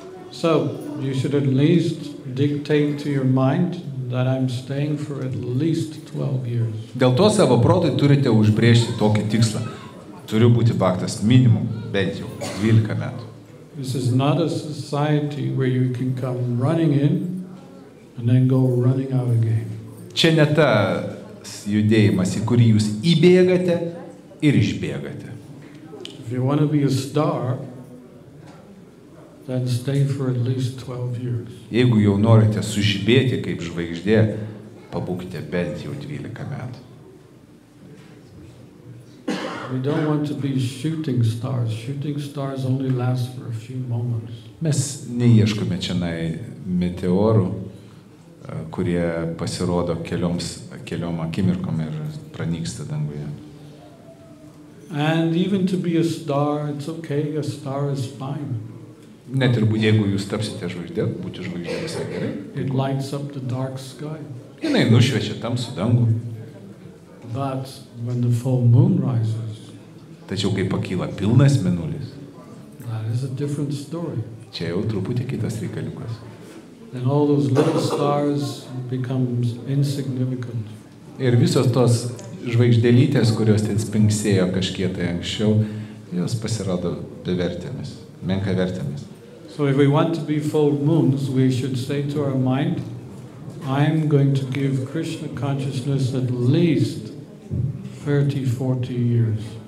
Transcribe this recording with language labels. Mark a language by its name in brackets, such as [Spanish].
[English] So, you should at least dictate to your mind that I'm staying for at least 12 years. [Lithuanian] Dėl to savo protui turite užbrėžti tokį tikslą. Turiu būti bhaktas minimum, bent jau 12 metų. [English] This is not a society where you can come running in and then go running out again. [Lithuanian] Čia ne tas judėjimas, į kurį jūs įbėgate ir išbėgate. [English] If you want to be a star, then stay for at least 12 years. [Lithuanian] Jeigu jau norite sužibėti kaip žvaigždė, pabūkite bent jau 12 metų. [English] We don't want to be shooting stars. Shooting stars only last for a few moments. [Lithuanian] Mes neieškome čianai meteorų, kurie pasirodo keliom akimirkom ir pranyksta danguje. [English] And even to be a star, it's okay. A star is fine. [Lithuanian] Net ir jeigu jūs tapsite žvaigždė, būti žvaigždė visai gerai. [English] It lights up the dark sky. [Lithuanian] Jinai nušviečia tamsų dangų. [English] But when the full moon rises, [Lithuanian] tačiau kai pakyla pilnas mėnulis, [English] that is a different story. [Lithuanian] Čia jau truputį kitas reikaliukas. [English] Then all those little stars becomes insignificant. [Lithuanian] Ir visos tos žvaigždėlytės, kurios ten spingsėjo kažkiek tai anksčiau, jos pasirodo bevertėmis, menkavertėmis. [English] So if we want to be full moons, we should say to our mind, I'm going to give Krishna consciousness at least 30-40 years.